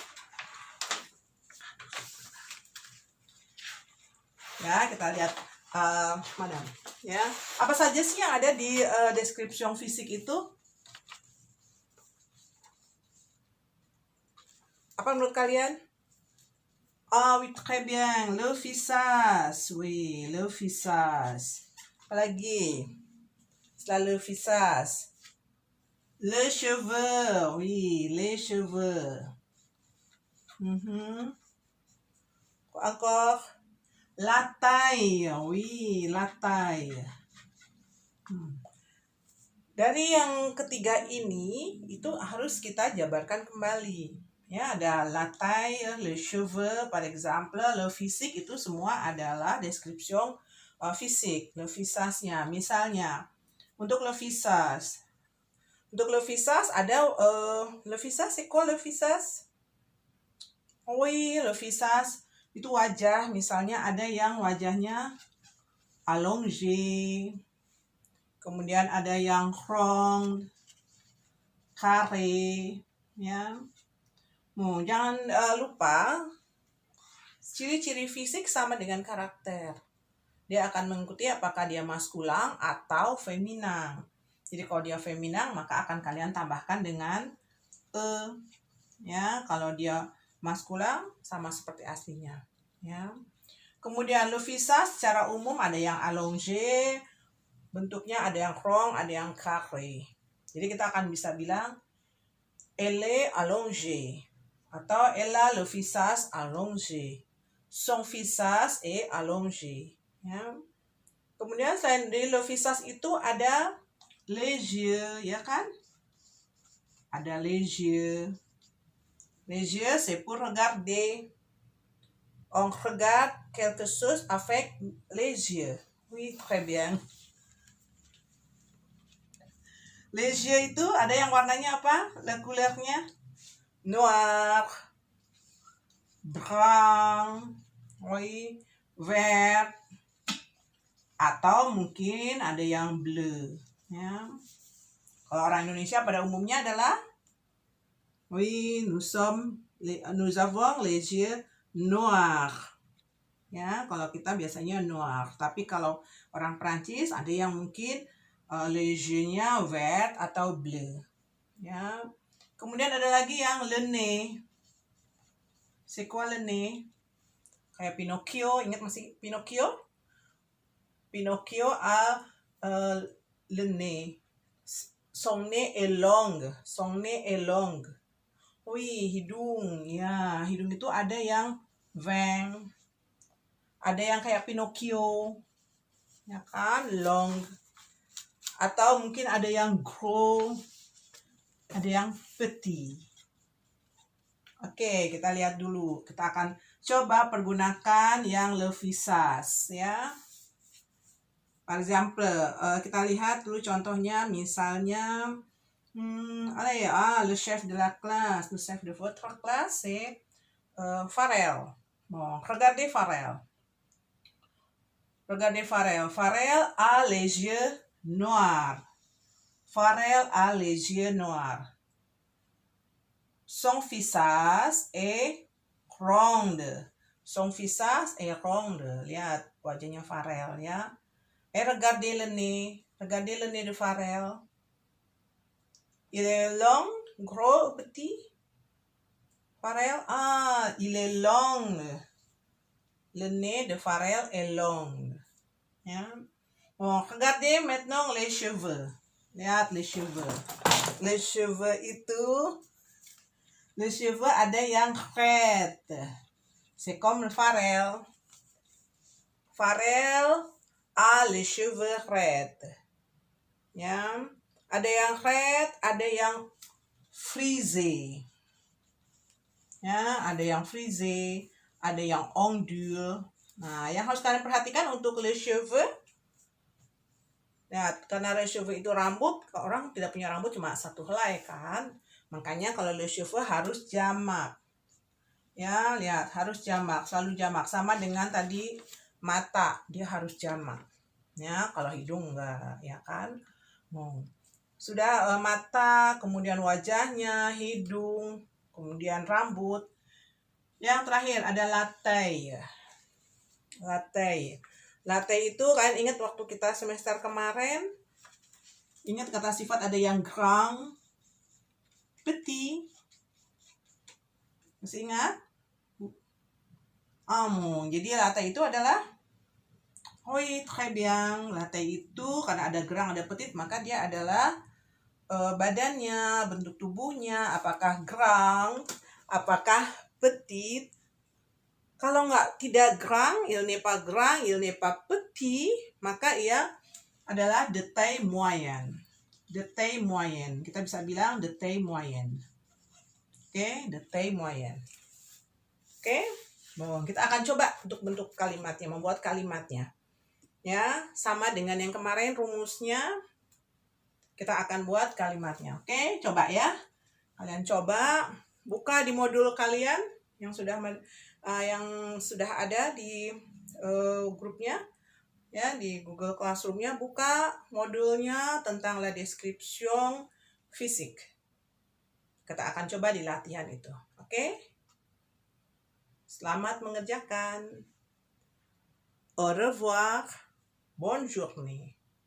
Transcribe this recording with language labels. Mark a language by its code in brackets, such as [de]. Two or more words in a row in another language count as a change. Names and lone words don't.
[id] Ya, kita lihat mana? Ya, apa saja sih yang ada di description fisik itu? Apa menurut kalian? [fr] Ah oui, très bien. Le visage. Oui, le visage. [id] Apa lagi? [fr] Setelah le visage. Le cheveu. Oui, les cheveux. Encore. La taille. Oui, la taille. [id] Dari yang ketiga ini, itu harus kita jabarkan kembali. Ya, ada [fr] la taille, le cheveux, par exemple, le physique [id] itu semua adalah description fisik, [fr] le visage-nya. [id] Misalnya, untuk [fr] le visage. Untuk le visage ada le visage, c'est quoi le visage? Oui, le visage [id] itu wajah. Misalnya ada yang wajahnya allongé. Kemudian ada yang [fr] rond, carré, [id] ya. Jangan lupa ciri-ciri fisik sama dengan karakter. Dia akan mengikuti apakah dia maskulin atau feminin. Jadi kalau dia feminin maka akan kalian tambahkan dengan ya, kalau dia maskulin sama seperti aslinya, ya. Kemudian [fr] le visage [id] secara umum ada yang allongé, bentuknya ada yang rond, ada yang carré. Jadi kita akan bisa bilang [fr] elle est allongée atau elle a le visage allongé. Son visage est allongé. [id] Ya. Kemudian selain dari [fr] le visage [id] itu ada [fr] les yeux, [id] ya kan? [fr] Ada les yeux. Les yeux c'est pour regarder. On regarde quelque chose avec les yeux. Oui, très bien. Les yeux [id] itu ada yang warnanya apa? [fr] La couleur-nya noir, brun, oui, vert, [id] atau mungkin ada yang bleu. Ya. Kalau orang Indonesia pada umumnya adalah [fr] oui, nous avons les yeux noirs. [id] Ya, kalau kita biasanya noir. Tapi kalau orang Prancis ada yang mungkin [fr] les yeux-nya vert [id] atau bleu. Ya. Kemudian ada lagi yang [fr] le nez. C'est quoi le nez? [id] Kayak Pinocchio, ingat masih Pinocchio? [fr] Pinocchio a le nez. Son nez est long. Son nez est long. [id] Wih, hidung. Ya, hidung itu ada yang veng. Ada yang kayak Pinocchio. Ya kan? Long. Atau mungkin ada yang gros. Ada yang petit. Oke, kita lihat dulu. Kita akan coba pergunakan yang [fr] le visage, [id] ya. [fr] Par exemple, [id] kita lihat dulu contohnya, misalnya, [fr] allez, le chef de la classe, le chef de votre classe, c'est Farel. Bon, regardez Farel. Regardez Farel. Farel a les yeux noirs. Farel a les yeux noirs. Son visage est ronde. Son visage est ronde. [id] Lihat wajahnya Farel, ya. [fr] Regardez le nez. Regardez le nez de Farel. Il est long, gros, petit. Farel, il est long. Le nez de Farel est long. [id] Ya. [fr] Bon, regardez maintenant les cheveux. Lihat les cheveux. Les cheveux itu, les cheveux [id] ada yang [fr] red. C'est comme Farel. Farel a les cheveux red. [id] Ya. Ada yang red, ada yang frisé. Ya, ada yang frisé, ada yang ondule. Nah, yang harus kalian perhatikan untuk [fr] les cheveux. [id] Nah, karena [fr] les cheveux [id] itu rambut, orang tidak punya rambut cuma satu helai kan. Makanya kalau [fr] les cheveux [id] harus jamak. Ya, lihat, harus jamak, selalu jamak. Sama dengan tadi mata, dia harus jamak. Ya, kalau hidung enggak, ya kan. Sudah mata, kemudian wajahnya, hidung, kemudian rambut. Yang terakhir ada latte. [fr] Latte. [id] Latte itu kalian ingat waktu kita semester kemarin? Ingat kata sifat ada yang grand, petit. Masih ingat? Jadi latte itu adalah [fr] très bien. [id] Latte itu karena ada grand, ada petit, maka dia adalah badannya, bentuk tubuhnya, apakah grand, apakah petit. Kalau tidak [fr] grand, il n'est pas grand, il n'est pas petit, [id] maka ia adalah [fr] de taille moyenne. De taille moyenne. [id] Kita bisa bilang [fr] de taille moyenne. Oke, de taille moyenne. [id] Oke, bon, kita akan coba untuk bentuk kalimatnya, membuat kalimatnya. Ya, sama dengan yang kemarin rumusnya. Kita akan buat kalimatnya. Oke, coba ya. Kalian coba buka di modul kalian yang sudah ada di grupnya, ya, di Google Classroom-nya. Buka modulnya tentang [fr] la description physique. [id] Kita akan coba di latihan itu. Oke? Selamat mengerjakan. [fr] Au revoir. Bonne journée.